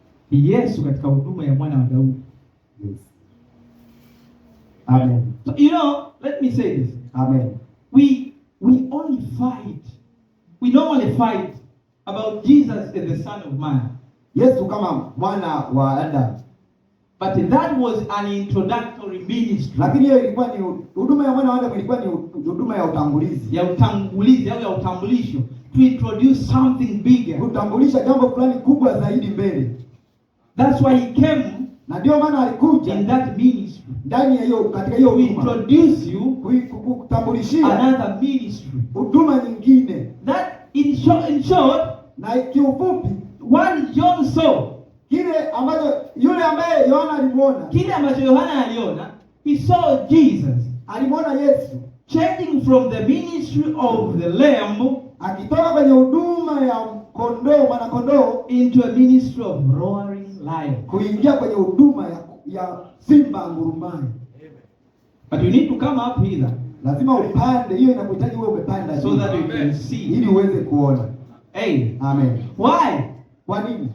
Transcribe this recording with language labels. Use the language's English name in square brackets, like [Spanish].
[Swahili] Yesu katika huduma ya mwana wa Daudi. [English] Yes. Amen. So, you know, let me say this. Amen. We only fight. We normally fight about Jesus as the Son of Man. [Swahili] Yesu kama mwana wa Adamu. [English] But that was an introductory ministry. [Swahili] Lakini hiyo ilikuwa ni huduma ya mwana wa Adamu, ilikuwa ni huduma ya utangulizi. Ya utangulizi au ya utambulisho. [English] To introduce something bigger. [Swahili] Kutambulisha jambo fulani kubwa zaidi mbele. [English] That's why he came [Swahili] Na ndio maana alikuja [English] in that ministry. [Swahili] ndani ya hiyo katika hiyo [English] To [Swahili] huduma [English] introduce you [Swahili] kutambulishia [English] another ministry. [Swahili] huduma nyingine. [English] That in short, [Swahili] Na kiufupi [English] what John saw, [Swahili] kile ambacho yule ambaye Yohana alimuona, kile ambacho Yohana aliona, [English] he saw Jesus [Swahili] alimuona Yesu [English] changing from the ministry of the lamb [Swahili] akitoka kwenye huduma ya kondoo, mwana kondoo, [English] into a ministry of roaring lion. [Swahili] kuingia kwenye huduma ya simba ngurumaye. [English] But you need to come up here [Swahili] Lazima upande, hiyo inakuhitaji wewe umepanda [English] so that you can see. ili uweze kuona. Amen. Amen. Why? [Swahili] Kwa nini?